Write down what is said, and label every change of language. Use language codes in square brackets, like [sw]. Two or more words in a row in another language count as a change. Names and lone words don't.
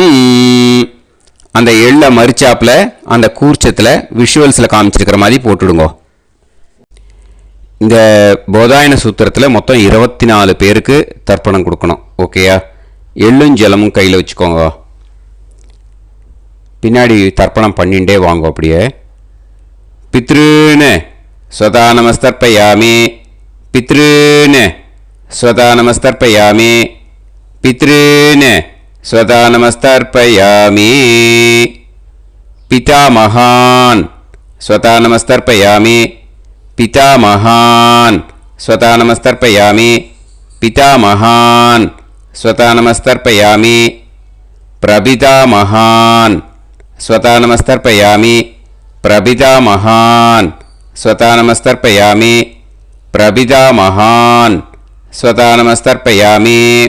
[ta] அந்த எள்ளை மரிச்சாப்பில் அந்த கூர்ச்சத்தில் விஷுவல்ஸில் காமிச்சிருக்கிற மாதிரி போட்டுடுங்க. இந்த போதாயன சூத்திரத்தில் மொத்தம் 24 பேருக்கு தர்ப்பணம் கொடுக்கணும். ஓகேயா? எள்ளும் ஜலமும் கையில் வச்சுக்கோங்க. பின்னாடி தர்ப்பணம் பண்ணிகிட்டே வாங்க. [sa] அப்படியே पितृन् स्वधा नमस्तर्पयामि, पितृन् स्वधा नमस्तर्पयामि, पितृन् स्वधा नमस्तर्पयामि, पितामहान् स्वधा नमस्तर्पयामि, पितामहान् स्वता नमस्तर्पयामि, पितामहान् स्वता नमस्तर्पयामि, प्रपितामहान् स्वता नमस्तर्पयामि, प्रपितामहान् स्वता नमस्तर्पयामि, प्रपितामहान् स्वता नमस्तर्पयामि,